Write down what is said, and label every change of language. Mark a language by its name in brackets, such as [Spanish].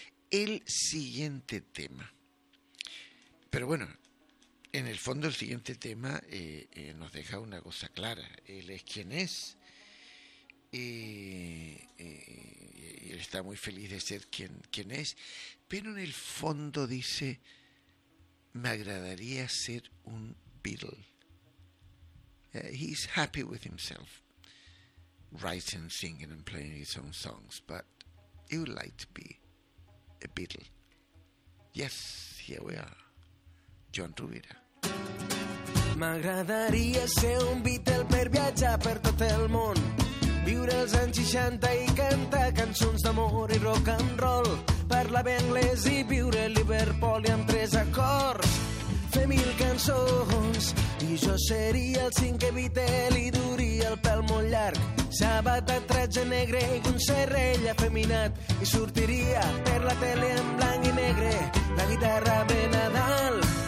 [Spanish] El siguiente tema, pero bueno, en el fondo el siguiente tema nos deja una cosa clara: él es quien es, y está muy feliz de ser quien es, pero en el fondo dice, me agradaría ser un Beatle. [English] He's happy with himself, writing, singing and playing his own songs, but he would like to be a Beatle. Yes, here we are, John Rovira. [Catalan] M'agradaria ser un Beatle per viatjar per tot el món, viure els anys 60 i cantar cançons d'amor i rock and roll, parlar bé anglès i viure a Liverpool i amb tres acords, fer mil cançons, i jo seria el cinquè Beatle i duria el pèl molt llarg, sabata, traje negre i un serrell afeminat, i sortiria per la tele en blanc i negre, la guitarra de Nadal,